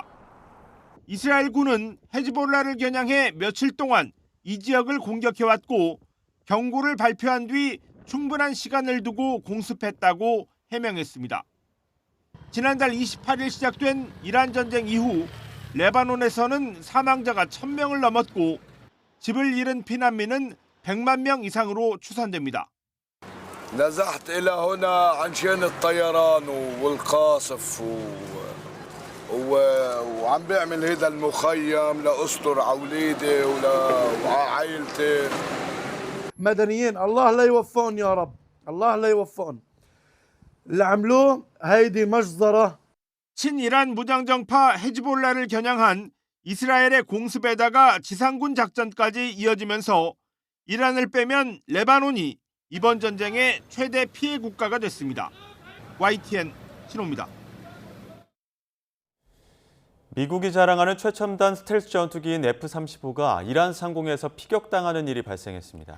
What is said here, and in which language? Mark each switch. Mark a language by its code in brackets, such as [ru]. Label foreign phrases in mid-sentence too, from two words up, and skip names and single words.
[ko] 이스라엘군은 헤즈볼라를 겨냥해 며칠 동안 이 지역을 공격해왔고 경고를 발표한 뒤 충분한 시간을 두고 공습했다고 해명했습니다. 지난달 28일 시작된 이란 전쟁 이후 레바논에서는 사망자가 1000명을 넘었고 집을 잃은 피난민은 100만 명 이상으로 추산됩니다. [ar] نزحت إلى هنا عن شان الطيران والقاصف وعم بعمل هذا المخيم لأستر على أولادي وعائلتي. مدنيين الله لا يوفقهم يا رب الله لا يوفقهم. اللي عملوه هيدي مجزرة. [ko] 친이란 무장정파 헤즈볼라를 겨냥한 이스라엘의 공습에다가 지상군 작전까지 이어지면서 이란을 빼면 레바논이 이번 전쟁의 최대 피해 국가가 됐습니다. YTN 신호입니다. 미국이 자랑하는 최첨단 스텔스 전투기인 F-35가 이란 상공에서 피격당하는 일이 발생했습니다.